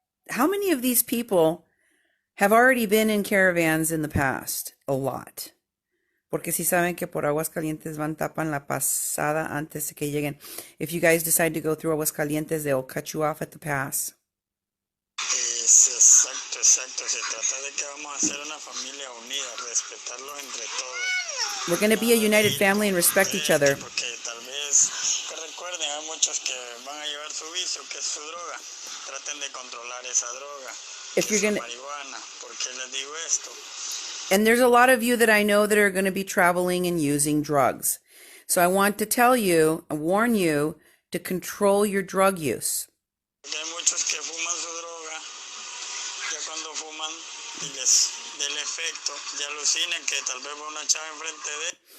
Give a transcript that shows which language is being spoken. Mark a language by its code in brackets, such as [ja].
[en] How many of these people have already been in caravans in the past? A lot. [es] Porque si saben que por Aguascalientes van tapan la pasada antes de que lleguen. [en] If you guys decide to go through Aguascalientes, they'll cut you off at the pass. [es] Exacto. Se trata de que vamos a ser una familia unida, respetarlos entre todos. [en] We're going to be a united family and respect each other. [es] Porque tal vez, que recuerden, hay muchos que van a llevar su vicio, que es su droga. Traten de controlar esa droga. [en] If you're going to... [es] marihuana, porque les digo esto. [en] And there's a lot of you that I know that are going to be traveling and using drugs. So I want to tell you, and warn you, to control your drug use. [es] Hay muchos que fuman su droga, ya cuando fuman y les da el efecto, ya alucinan que tal vez va una chava enfrente de.